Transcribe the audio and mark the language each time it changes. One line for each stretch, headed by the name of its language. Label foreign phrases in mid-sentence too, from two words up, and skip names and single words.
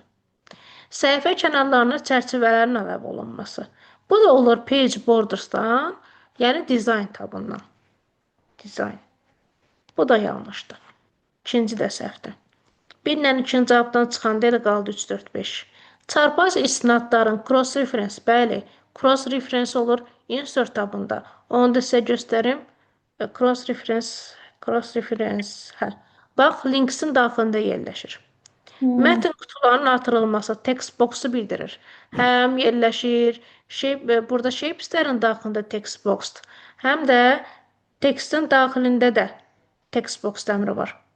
Azerbaijani: Səhifə kənarlarına çərçivələrin əlavə olunması. Bu da olur
English: page borders'dan,
Azerbaijani: yəni design tabından. Design. Bu da yanlışdır. İkinci də səhvdir. 1 ilə 2-ci cavabdan çıxanda elə qaldı 3, 4, 5. Çarpaz istinadların cross-reference, bəli, cross-reference olur insert tabında. Onu da sizə göstərim. Cross-reference, hə. Bax, linksin daxilində yerləşir. Mətn qutularının artırılması
English: text box'u
Azerbaijani: bildirir. Həm yerləşir, burada shapes'lərin daxilində
English: text box'dur.
Azerbaijani: Həm də textin daxilində də
English: text box
Azerbaijani: əmri var.